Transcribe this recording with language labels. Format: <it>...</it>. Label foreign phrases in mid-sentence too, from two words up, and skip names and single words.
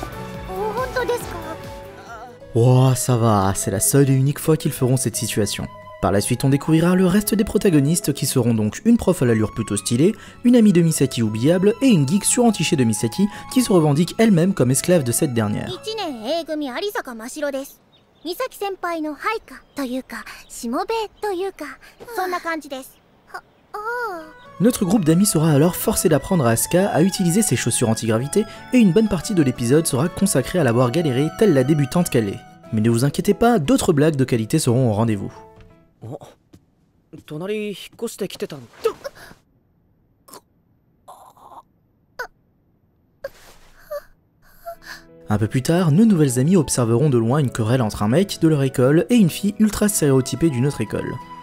<fr>Oh, ça va, c'est la seule et unique fois qu'ils feront cette situation. Par la suite on découvrira le reste des protagonistes qui seront donc une prof à l'allure plutôt stylée, une amie de Misaki oubliable et une geek surentichée de Misaki qui se revendique elle-même comme esclave de cette dernière.</fr> <ja>1 年 A 組有坂真白です。美咲先輩の配下というかしもべというかそんな感じです。</ja> <fr>Notre groupe d'amis sera alors forcé d'apprendre à Asuka à utiliser ses chaussures anti-gravité et une bonne partie de l'épisode sera consacrée à la voir galérer telle la débutante qu'elle est. Mais ne vous inquiétez pas, d'autres blagues de qualité seront au rendez-vous. Un peu plus tard, nos nouvelles amies observeront de loin une querelle entre un mec de leur école et une fille ultra stéréotypée d'une autre école.</fr>